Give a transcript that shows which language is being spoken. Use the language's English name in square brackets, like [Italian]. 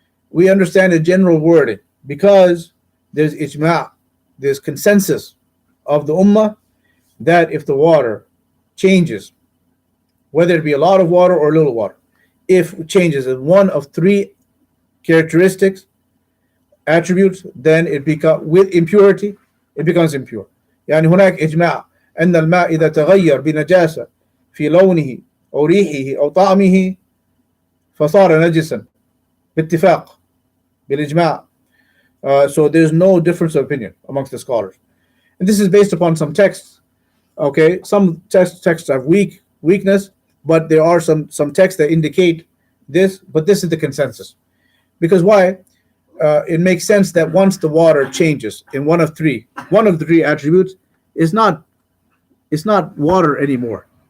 [English] We understand a general wording because there's ijma', there's consensus of the ummah that if the water changes, whether it be a lot of water or little water, if it changes in one of 3 characteristics, attributes, then it becomes, with impurity, it becomes impure. [Arabic] يعني هناك إجماع أن الماء إذا تغير بنجاسة في لونه أو ريحه أو طعمه فصار نجسا باتفاق بالإجماع. [English] So there's no difference of opinion amongst the scholars, and this is based upon some texts. Okay, some texts have weakness, but there are some texts that indicate this. But this is the consensus. Because why? It makes sense that once the water changes in one of the 3 attributes, it's not water anymore.